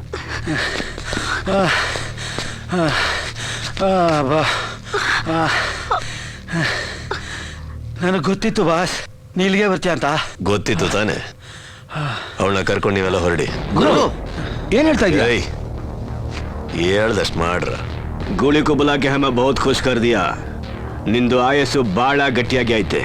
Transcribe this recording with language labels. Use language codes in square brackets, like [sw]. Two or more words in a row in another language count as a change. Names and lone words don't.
[kn] ನನಗೆ ಗೊತ್ತಿತ್ತು ಬಾಸ್, ನೀ ಇಲ್ಲಿಗೆ ಬರ್ತೀಯ ಅಂತ. ಗೊತ್ತಿತ್ತು ತಾನೆ. ಅವಳನ್ನ ಕರ್ಕೊಂಡು ನೀವೆಲ್ಲ ಹೊರಡಿ. ಗುರು ಏನ್ ಹೇಳ್ತಾ ಇದೀಯ? ಹೇಳ್ದಷ್ಟು ಮಾಡ್ರ. [hi] ಗೋಳಿ को बुला के हमें बहुत खुश कर दिया. [kn] ನಿಂದು ಆಯಸ್ಸು ಬಾಳ ಗಟ್ಟಿಯಾಗಿ ಐತೆ.